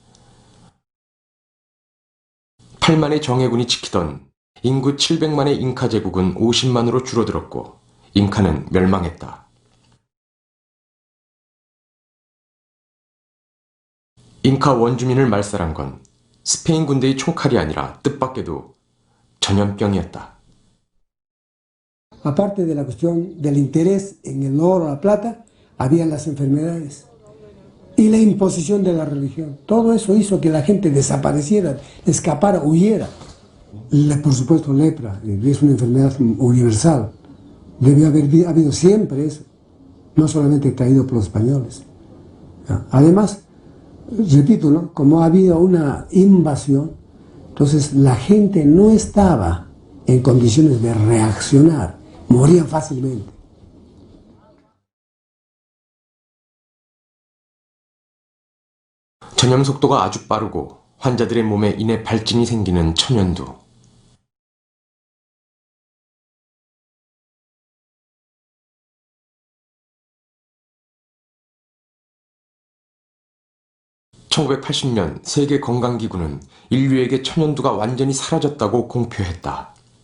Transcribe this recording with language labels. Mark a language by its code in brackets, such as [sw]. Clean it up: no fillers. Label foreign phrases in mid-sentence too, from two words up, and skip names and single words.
[ko] 8만의 정예군이 지키던 인구 700만의 잉카 제국은 50만으로 줄어들었고 잉카는 멸망했다. 잉카 원주민을 말살한 건 스페인 군대의 총칼이 아니라 뜻밖에도 전염병이었다. [es] Aparte de la cuestión del interés en el oro, la plata, habían las enfermedades y la imposición de la religión. Todo eso hizo que la gente desapareciera, escapara, huyera. Por supuesto, lepra es una enfermedad universal. Debió haber habido siempre eso, no solamente traído por los españoles. Además, repito, ¿no? Como ha habido una invasión, entonces la gente no estaba en condiciones de reaccionar. morían fácilmente. [ko] 전염 속도가 아주 빠르고 환자들의 몸에 인해 발진이 생기는 천연두. (1980년) 세계건강기구는 인류에게 천연두가 완전히 사라졌다고 공표했다.